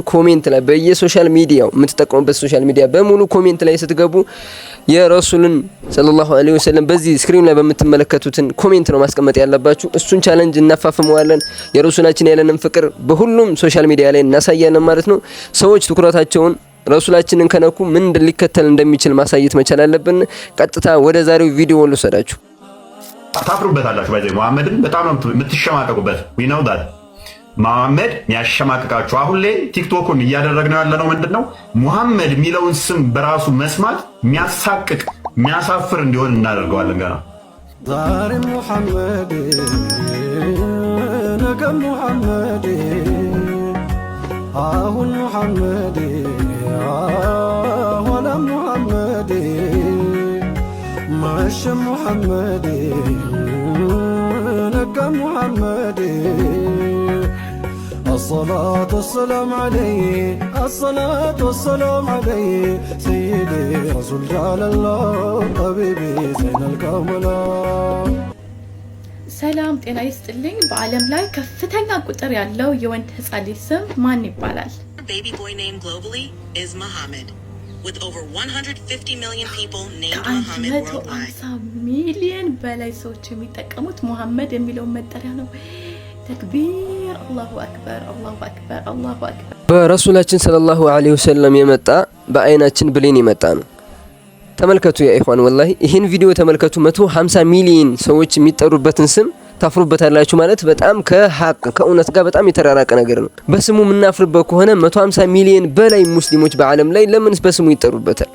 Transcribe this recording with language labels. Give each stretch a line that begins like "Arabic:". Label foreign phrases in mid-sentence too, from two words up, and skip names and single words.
Amharic: ኮሜንት ላይ በየሶሻል ሚዲያው የምትጠቀሙበት ሶሻል ሚዲያ በሙሉ ኮሜንት ላይ ስትገቡ የረሱልን
Arabic: صلى الله عليه وسلم
Amharic: በዚህ ስክሪን ላይ በምትመለከቱትን ኮሜንት ነው ማስቀመጥ ያለባችሁ። እሱን ቻሌንጅ እናፋፍመዋለን። የረሱላችን ያለንን ፍቅር በሁሉም ሶሻል ሚዲያ ላይ እናሳያለን ማለት ነው። ሰዎች ትኩረታቸውን ረሱላችንን ከነኩ ምን ሊከተል እንደሚችል ማሳየት መቻል አለብን። ቀጥታ ወደ ዛሬው ቪዲዮ ልውሰዳችሁ። ታፍሩበታላችሁ። ባይዘ ሙሐመድን በጣም ነው የምትሸማቀቁበት።
English: we know that
Amharic: ሙሐመድ የሚያሸማቀቃችሁ አሁን ላይ ቲክቶኩን እያደረግነው ያለነው ምንድነው? ሙሐመድ ሚለውን ስም በራሱ መስማት የሚያሳቅቅ የሚያሳፍር እንዲሆን እናደርገዋለን። ገና ዛሬ ሙሐመድ ነገ ሙሐመድ አሁን ሙሐመድ ኋላ ሙሐመድ ማሽ ሙሐመድ ነጋ ሙሐመድ
Arabic: الصلاة والسلام عليه الصلاة والسلام عليه سيدي رسول جعل الله حبيبي زين الكاملات
Amharic: ሰላም ጤና ይስጥልኝ። በዓለም ላይ ከፍተኛ ቁጥር ያለው የወንድ ህፃን ልጅ ስም ማን ይባላል?
English: Baby boy name globally is Muhammad. With over 150 million people named Muhammad worldwide.
Amharic: 150 ሚሊዮን በላይ ሰዎች የሚጠቀሙት ሙሐመድ የሚለው መጠሪያ ነው። ተክቢር
Arabic: الله أكبر الله أكبر الله أكبر።
Amharic: በረሱላችን
Arabic: صلى الله عليه وسلم
Amharic: የመጣ በአይናችን ብሌን የመጣ ነው። ተመልከቱ
Arabic: يا إخوان والله
Amharic: ይሄን ቪዲዮ ተመልከቱ። 150 ሚሊዮን ሰዎች የሚጠሩበትን ስም ታፍሩበታላችሁ ማለት በጣም ከሀቅ ከእውነት ጋር በጣም የተራራቀ ነገር ነው። በስሙ የምናፍርበት ከሆነ 150 ሚሊዮን በላይ ሙስሊሞች በዓለም ላይ ለምን በስሙ ይጠሩበታል?